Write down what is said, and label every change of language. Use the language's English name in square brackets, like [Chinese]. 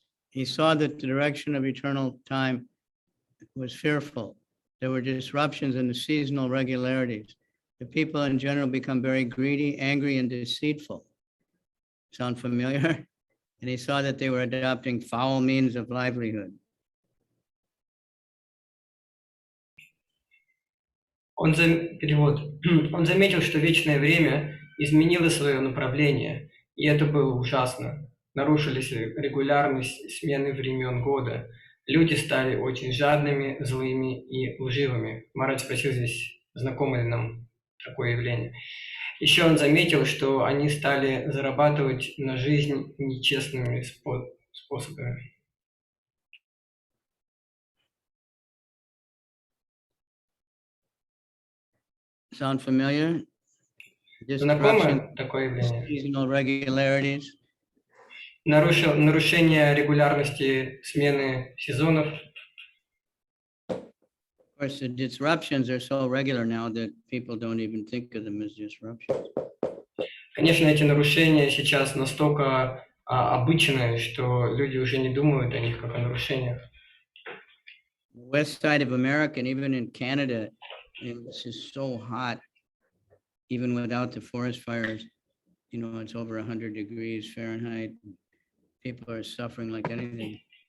[English] He saw that the direction of eternal time was fearful. There were disruptions in the seasonal regularities. The people in general become very greedy, angry, and deceitful. Sound familiar? And he saw that they were adopting foul means of livelihood. [Russian] Он заметил, что вечное время изменило свое направление, и это было ужасно. Нарушились регулярность смены времен года. Люди стали очень жадными, злыми и лживыми. Марадж спросил здесь, знакомо ли нам такое явление. Еще он заметил, что они стали зарабатывать на жизнь нечестными способами. [English] Sound familiar? [Russian] Знакомо такое явление? [English] Seasonal regularities. [Russian] Нарушение регулярности смены сезонов. [English] Of course, the disruptions are so regular now that people don't even think of them as disruptions. [Russian] Конечно, эти нарушения сейчас настолько обычные, что люди уже не думают о них как о нарушениях. [English] West side of America and even in Canada, it's just so hot, even without the forest fires. You know, it's over 100 degrees Fahrenheit. People are suffering like anything.